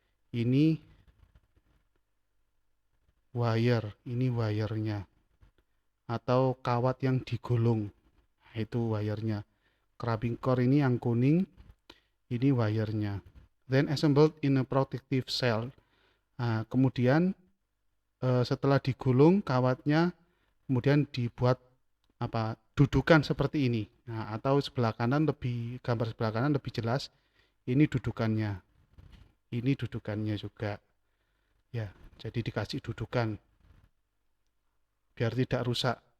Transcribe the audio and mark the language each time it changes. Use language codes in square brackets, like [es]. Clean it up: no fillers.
[id] Ini wire, ini wirenya atau kawat yang digulung. Nah, itu wirenya. Ceramic core ini yang kuning, ini wirenya. [en] Then assembled in a protective shell. [id] Nah, kemudian setelah digulung kawatnya, kemudian dibuat dudukan seperti ini. Nah, atau sebelah kanan gambar sebelah kanan lebih jelas. Ini dudukannya. Ini dudukannya juga. Ya, jadi dikasih dudukan biar tidak rusak.